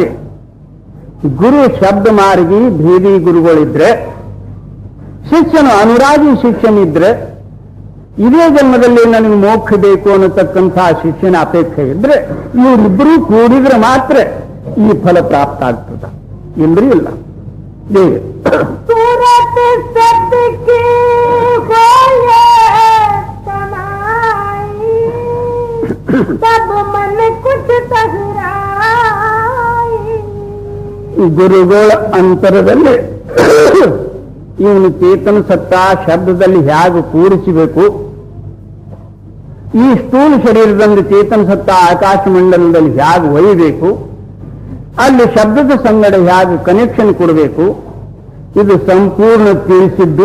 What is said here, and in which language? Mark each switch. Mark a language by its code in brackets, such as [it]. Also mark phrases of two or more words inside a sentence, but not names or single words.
[kn] ಗುರು ಶಬ್ದ ಮಾರ್ಗಿ ಭೇದಿ ಗುರುಗಳಿದ್ರೆ, ಶಿಷ್ಯನು ಅನುರಾಗಿ ಶಿಷ್ಯನಿದ್ರೆ, ಇದೇ ಜನ್ಮದಲ್ಲಿ ನನಗೆ ಮೋಕ್ಷ ಬೇಕು ಅನ್ನತಕ್ಕಂಥ ಶಿಷ್ಯನ ಅಪೇಕ್ಷೆ ಇದ್ರೆ, ಇವರಿಬ್ಬರೂ ಕೂಡಿದ್ರೆ ಮಾತ್ರ ಈ ಫಲ ಪ್ರಾಪ್ತ ಆಗ್ತದೆ, ಇಲ್ಲರಿ ಇಲ್ಲ. ದೇವಿ [hi] सूरत सदके होए समाई, तब मन कुछ ठहराई. [kn] ಗುರುಗಳ ಅಂತರದಲ್ಲಿ ಇವನು ಚೇತನ ಸತ್ತಾ ಶಬ್ದದಲ್ಲಿ ಹೇಗೆ ಕೂರಿಸಬೇಕು, ಈ ಸ್ಥೂಲ ಶರೀರದಲ್ಲಿ ಚೇತನ ಸತ್ತ ಆಕಾಶ ಮಂಡಲದಲ್ಲಿ ಹೇಗೆ ಒಯ್ಯಬೇಕು, ಅಲ್ಲಿ ಶಬ್ದದ ಸಂಗಡ ಹೇಗೆ ಕನೆಕ್ಷನ್ ಕೊಡಬೇಕು ಇದು ಸಂಪೂರ್ಣ ತಿಳಿಸಿದ್ದು.